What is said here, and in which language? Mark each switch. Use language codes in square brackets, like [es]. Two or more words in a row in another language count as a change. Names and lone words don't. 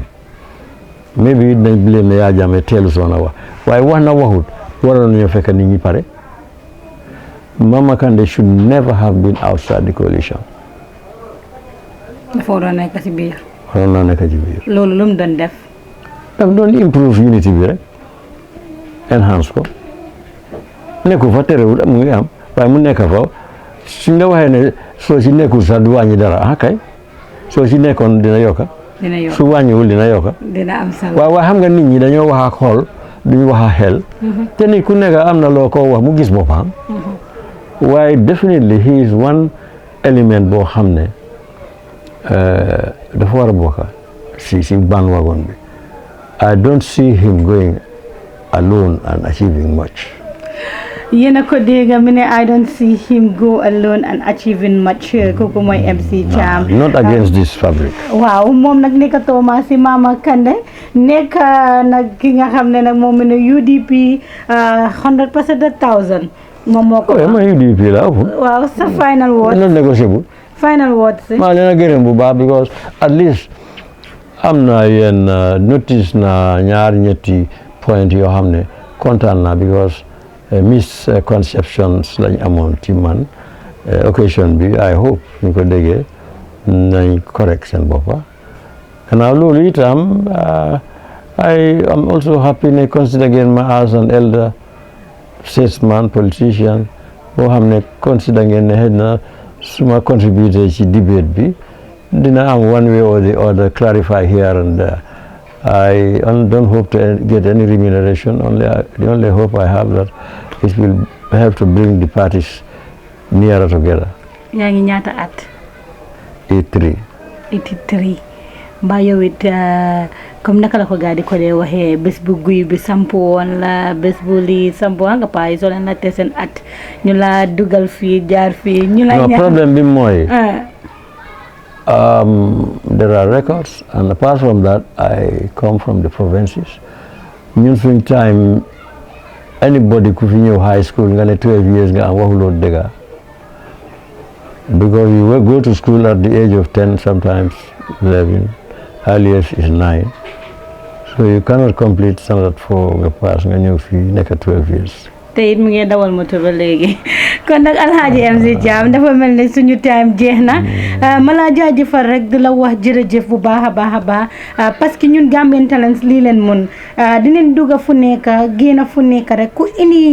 [wo] Maybe dañ blame ne Yaya Jammeh teelu soon a wax waaye wax na waxut waroon nañu fekk nit ñi pare. [en] Mama Kandeh should never have been outside the coalition. [wo] dafa waroon nekk ci biir. waroon naa nekk ci biir. loolu lu mu doon def. daf doon [en] improve unity [wo] bi rek enhance ko nekku fa terewul mu ngi am waaye mu nekk fa suñ la waxee ne soo ci nekkul sax du wàññi dara ah kay soo ci nekkoon dina yokka su wàññiwul dina yokka dina am solo waaye xam nga nit ñi dañoo wax ak xol duñu wax ak xel te nit ku nekk am na loo ko wax mu gis boppam waaye [en] definitely he is one element [wo] boo xam ne dafa war a bokk si bandwagon bi. [en] I don't see him going alone and achieving much. [wo] yéen a ko dégg mi ne [en] I don't see him go alone and achieving much [wo] kooku mooy MC Cham. [en] Not against this fabric. [wo] waaw moom nag nekk Thomas si Mama Kandeh nekk nag ki nga xam ne nag moom mi ne UDP 100% 1000 moom moo ko. ma UDP la waaw sa [en] final word. not negotiable. final word [wo] si. maa leen a gërëm bu baax [en] because at least [wo] am na yenn notice na ñaar ñetti point yoo xam ne kontaan na [en] because misconceptions [wo] lañ amoon ci man occasion bi [en] I hope [wo] ñu ko déggee nañ correct seen boppa gannaaw loolu itam [en] I am also happy [wo] ne [en] consider again [wo] ma [en] as an elder statesman politician [wo] boo xam ne consider ngeen ne xëy na suma contributé ci debate bi dina am [en] one way or the other clarify here and there. I don't hope to get any remuneration. The only hope I have that it will have to bring the parties nearer together. [wo] yaa ngi ñaata at. 83. 83 mbaa yow it comme naka la ko gaa di ko dee waxee bés bu guy bi sampu woon la bés bu lii sampu nga paa yi soo leen laajte seen at ñu la dugal fii jaar fii. ñu la [en] no problem [wo] bi mooy. [en] There are records, and apart from that, I come from the provinces. [wo] Ñun suñ [en] time anybody [wo] ku fi ñëw [en] high school [wo] nga ne [en] 12 years [wo] nga am waxuloo dëgga [en] because you will go to school at the age of 10, sometimes 11, earliest is 9. So you cannot complete standard 4 [wo] nga pass nga ñëw fii nekk [en] 12 years. [wo] te it mu ngi dawal moto ba léegi kon nag Alhaji MC Cham dafa mel ne suñu time jeex na ma laa jaajëfal rek di la wax jërëjëf bu baax a baax a baax [fr] parce que [wo] ñun Gambian Talents lii leen mun dinañ dugg fu nekk génn fu nekk rek ku indi